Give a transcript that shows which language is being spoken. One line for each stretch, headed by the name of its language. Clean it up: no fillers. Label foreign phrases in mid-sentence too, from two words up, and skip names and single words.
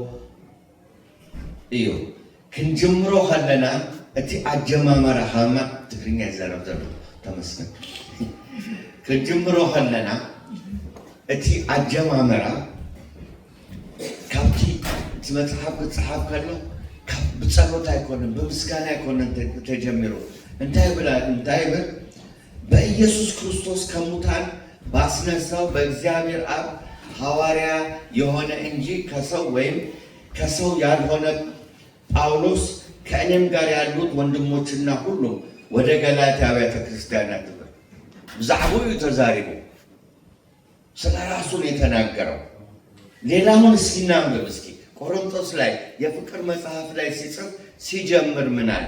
Tigrinya: እዩ። ክንጅምሮ ከለና እቲ ኣጀማመራ ከማ ትግርኛ ይዛረብ ዘሎ ተመስገን። ክንጅምሮ ከለና እቲ ኣጀማመራ ካብቲ እቲ መጽሓፍ ክጽሓፍ ከሎ ብጸሎት ኣይኮነን ብምስጋና ኣይኮነን ተጀሚሩ እንታይ ብል
Amharic: በኢየሱስ ክርስቶስ ከሙታን ባስነሳው በእግዚአብሔር አብ ሐዋርያ የሆነ እንጂ ከሰው ወይም ከሰው ያልሆነ ጳውሎስ ከእኔም ጋር ያሉት ወንድሞችና ሁሉ ወደ ገላትያ አብያተ ክርስቲያናት
Tigrinya: ብዛዕባው ተዛሪቡ
Amharic: ስለ ራሱ ነው የተናገረው። ሌላውን እስኪ እናንብብ። እስኪ ቆሮንቶስ ላይ የፍቅር መጽሐፍ ላይ ሲጽፍ ሲጀምር ምን አለ?